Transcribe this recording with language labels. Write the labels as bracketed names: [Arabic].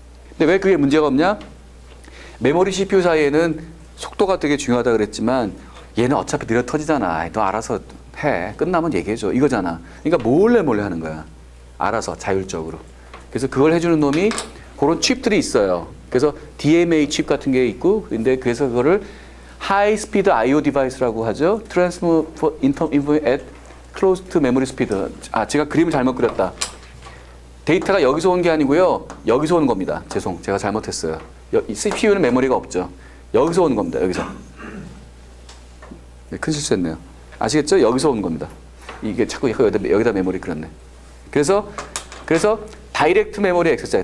[Korean] 근데 왜 그게 문제가 없냐? 메모리 CPU 사이에는 속도가 되게 중요하다 그랬지만 얘는 어차피 느려 터지잖아. 너 알아서 해. 끝나면 얘기해줘. 이거잖아. 그러니까 몰래 하는 거야. 알아서 자율적으로. 그래서 그걸 해주는 놈이 그런 칩들이 있어요. 그래서 DMA 칩 같은 게 있고, 근데 그래서 그거를 High Speed I/O Device라고 하죠. [English] Transfer Information at Close to Memory Speed. [Korean] 제가 그림을 잘못 그렸다. 데이터가 여기서 온 게 아니고요. 여기서 오는 겁니다. 제가 잘못했어요. CPU는 메모리가 없죠. 여기서 오는 겁니다. 여기서. 네, 큰 실수했네요. 아시겠죠? 여기서 오는 겁니다. 이게 자꾸 여기다 메모리 그렸네. 그래서 다이렉트 메모리 액세스예요.